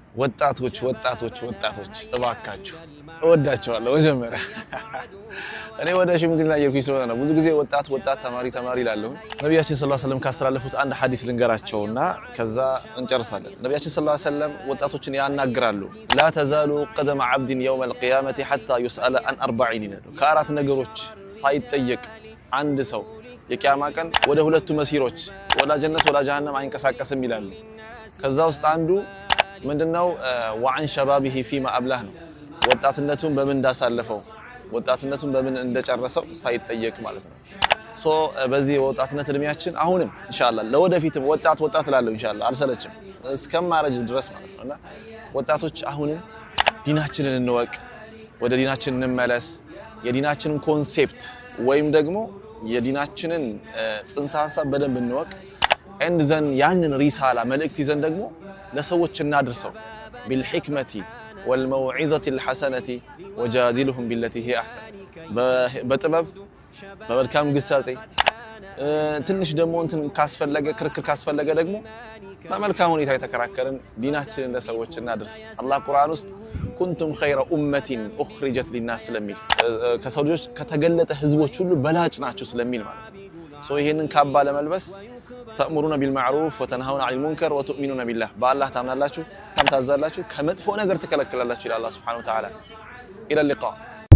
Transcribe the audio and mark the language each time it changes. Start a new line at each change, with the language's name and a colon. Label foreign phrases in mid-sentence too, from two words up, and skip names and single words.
Amharic: ወጣቶች እባካችሁ እወዳቸዋለሁ መጀመሪያ እኔ ወደ ሽምግልና እየሄድኩኝ ስለሆነ ነው ብዙ ጊዜ ወጣት ተማሪ ይላልሁ ነብያችን
Arabic: صلى الله عليه وسلم
Amharic: ካስተላለፉት አንድ ሐዲስ ልንገራቸውና ከዛ እንጨርሳለን ነብያችን
Arabic: صلى الله عليه وسلم
Amharic: ወጣቶችን ያናግራሉ
Arabic: لا تزال قدم عبد يوم القيامه حتى يسأل عن 40
Amharic: ይላሉ ከአራት ነገሮች ሳይጠየቅ አንድ ሰው የቂያማ ቀን ወደ ሁለቱ መስይሮች ወላ ጀነት ወላ ጀሃነም አይንቀሳቀስም ይላሉ ከዛ ውስጥ አንዱ ምንድነው
Arabic: وعن شبابه فيما ابلاه
Amharic: ነው ወጣትነቱን በምን እንዳሳለፈው ወጣትነቱን በምን እንደጨረሰው ሳይጠየቅ ማለት ነው ሶ በዚህ ወጣትነት እድሜያችን አሁንም ኢንሻአላህ ለወደፊትም ወጣት እላለሁ ኢንሻአላህ አልሰለችም እስከማረጅ ድረስ ማለት ነውና ወጣቶች አሁንም ዲናችንን እንወቅ ወደ ዲናችን እንመለስ የዲናችንን ኮንሴፕት ወይም ደግሞ የዲናችንን ጽንሰ ሐሳብ በደንብ እንወቅ
English: and then
Amharic: ያንን ሪሳላ መልእክት ይዘን ደግሞ ለሰዎች እናድርሰው
Arabic: بالحكمه والموعظه الحسنه وجادلهم بالتي هي احسن
Amharic: በጥበብ በመልካም ግሳጼ ትንሽ ደግሞ እንትን ካስፈለገ ክርክር ካስፈለገ ደግሞ በመልካም ሁኔታ የተከራከረን ዲናችንን ለሰዎች እናድርስ አላህ ቁርአን ውስጥ
Arabic: كنتم خير امه اخرجت للناس
Amharic: ስለሚል ከሰው ልጆች ከተገለጠ ህዝቦች ሁሉ በላጭ ናችሁ ስለሚል ማለት ነው ሶ ይሄንን ካባ ለመልበስ
Arabic: تأمرون بالمعروف وتنهون عن المنكر وتؤمنون بالله بالله
Amharic: تامنالاችሁ ታዛላችሁ ከመጥፎ ነገር ተከለከላላችሁ ኢላ አላህ
Arabic: سبحانه وتعالى الى اللقاء